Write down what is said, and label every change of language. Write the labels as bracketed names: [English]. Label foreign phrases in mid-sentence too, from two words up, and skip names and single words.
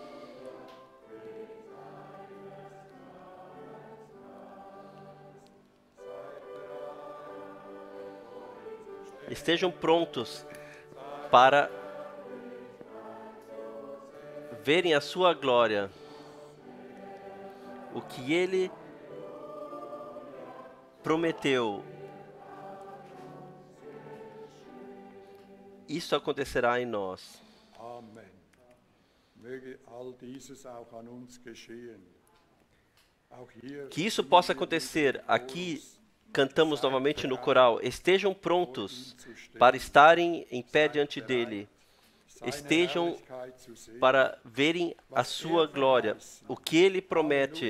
[Portuguese] Estejam prontos para verem a sua glória, o que ele prometeu, isso acontecerá em nós. Amen. [German] Möge all dieses auch an uns geschehen. [Portuguese] Que isso possa acontecer. Aqui cantamos novamente no coral. Estejam prontos para estarem em pé diante dele. estejam para verem a sua glória, o que Ele promete.